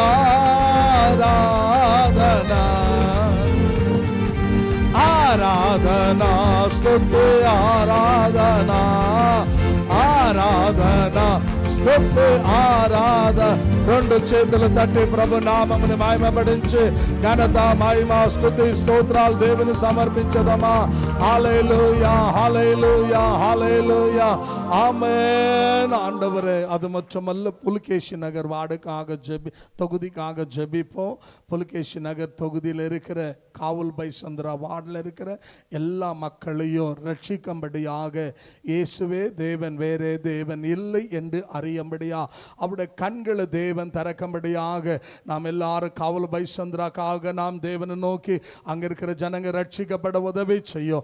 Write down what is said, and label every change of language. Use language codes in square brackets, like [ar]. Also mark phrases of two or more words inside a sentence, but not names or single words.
[te] ఆరాధన ఆరాధన స్తుతి ఆరాధన ఆరాధన స్తుతి ఆరాధన రెండు చేతులు తట్టి ప్రభు నామముని మహిమపడించి ఘనత మహిమ స్తుతి స్తోత్రాలు దేవుని సమర్పించదమా. [ta] ஹல்லேலூயா ஹல்லேலூயா ஹல்லேலூயா ஆமென். ஆண்டவரே, அது மட்டுமல்ல, புலிகேசி நகர் வார்டுக்காக தொகுதிக்காக ஜெபிப்போம். புலிகேசி நகர் தொகுதியில் இருக்கிற காவல் பை சந்திரா வார்டில் இருக்கிற எல்லா மக்களையும் ரட்சிக்கும்படியாக இயேசுவே தேவன், வேறே தேவன் இல்லை என்று அறியும்படியா அவருடைய கண்களை தேவன் திறக்கும்படியாக நாம் எல்லாரும் காவல் பை சந்திராக்காக நாம் தேவனை நோக்கி அங்க இருக்கிற ஜனங்க ரட்சிக்கப்பட உதவி செய்யும்.